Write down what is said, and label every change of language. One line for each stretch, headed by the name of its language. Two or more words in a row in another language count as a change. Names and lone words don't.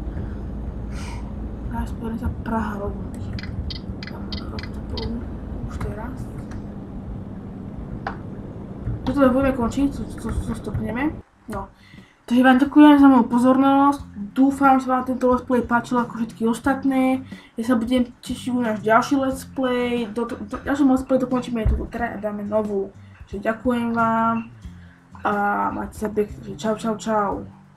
Slovak: Teraz poďme sa Praha rovnúť. Už teraz. Toto budeme končiť, to stopneme. No. Takže vám ďakujem za moju pozornosť. Dúfam, že vám tento
English: let's play
Slovak: páčil ako všetky ostatné. Ja sa budem tešiť u náš ďalší
English: let's play.
Slovak: Ďalším
English: let's play
Slovak: dokončíme aj túto trať a dáme novú. Čiže ďakujem vám a majte sa pekne. Čau, čau, čau.